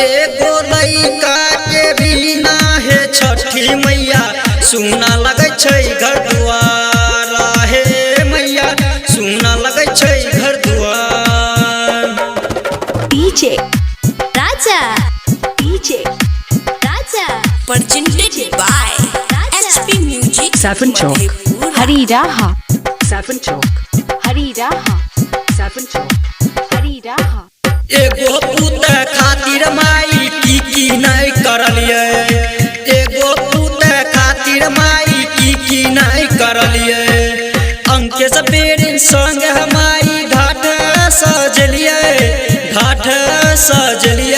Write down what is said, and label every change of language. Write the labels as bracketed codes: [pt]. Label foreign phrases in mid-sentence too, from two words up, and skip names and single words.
[mai] एगो लइका के बिना हे छठी मैया सुन लगे छै घर दुआर हे मैया, सुन लगे छै घर दुआर। डीजे राजा, डीजे राजा। [en] presented by HP Music Seven Chalk. मधेपुरा। हरिराहा Seven Chalk. हरिराहा Seven Chalk. हरिराहा। [mai] एगो पुत खातिर माई की नहीं करलिए, एगो पुत खातिर माई की नहीं करलिए। अंके से बेरिन संग हमारी घाट सजलिए, घाट सजलिए।